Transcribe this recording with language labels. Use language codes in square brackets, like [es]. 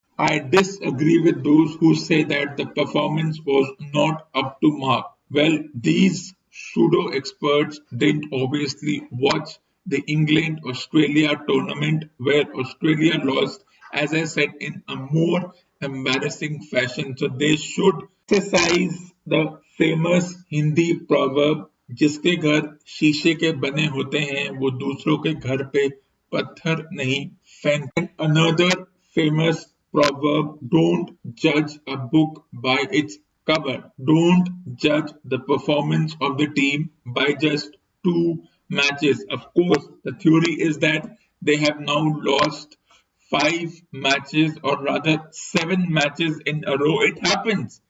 [en] I disagree with those who say that the performance was not up to mark. Well, these pseudo experts didn't obviously watch the England Australia tournament where Australia lost, as I said, in a more embarrassing fashion. So they should exercise the famous Hindi proverb, [hi] जिसके घर शीशे के बने होते हैं वो दूसरों के घर पे पत्थर नहीं फेंकते. [en] Another famous proverb, don't judge a book by its cover. Don't judge the performance of the team by just two matches. Of course, the theory is that they have now lost five matches, or rather seven matches in a row. It happens.